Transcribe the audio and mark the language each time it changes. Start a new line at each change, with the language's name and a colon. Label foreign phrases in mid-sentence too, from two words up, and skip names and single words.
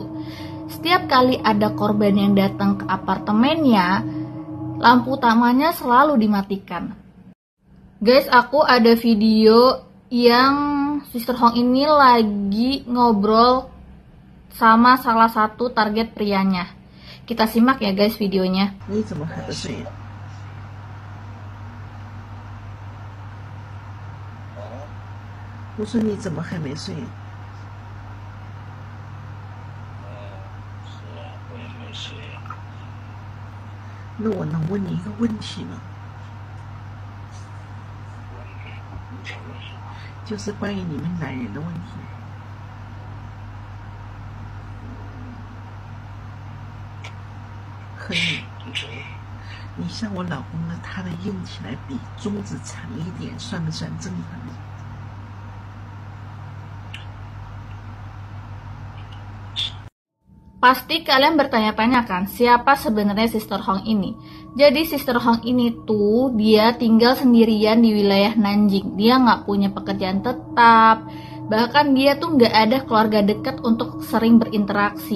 Indonesian: Setiap kali ada korban yang datang ke apartemennya, lampu utamanya selalu dimatikan. Guys, aku ada video yang Sister Hong ini lagi ngobrol sama salah satu target prianya. Kita simak ya guys videonya.
Chinese: Ni 怎么还不睡？我说你怎么还没睡？是啊，我也没睡。那我能问你一个问题吗？就是关于你们男人的问题。和你像我老公呢，他的用起来比中指长一点，算不算正常？
Indonesian: Pasti kalian bertanya-tanya kan, siapa sebenarnya Sister Hong ini? Jadi Sister Hong ini tuh dia tinggal sendirian di wilayah Nanjing. Dia nggak punya pekerjaan tetap, bahkan dia tuh nggak ada keluarga dekat untuk sering berinteraksi.